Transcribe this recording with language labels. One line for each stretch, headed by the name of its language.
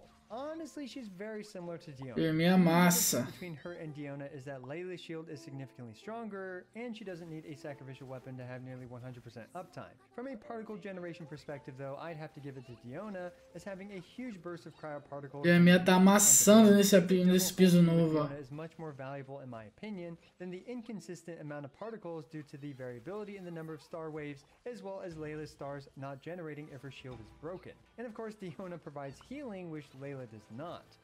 English: Honestly, she's very similar to Diona.
Portuguese: E minha massa.
English: Between her and Diona is that Layla's shield is significantly stronger, and she doesn't need a sacrificial weapon to have nearly 100% uptime. From a particle generation perspective, though, I'd have to give it to Diona, as having a huge burst of cryo particles.
Portuguese: E a minha tá amassando nesse piso novo.
English: Diona is much more valuable, in my opinion, than the inconsistent amount of particles due to the variability in the number of star waves, as well as Layla's stars not generating if her shield is broken. And of course, Diona provides healing, which Layla does not.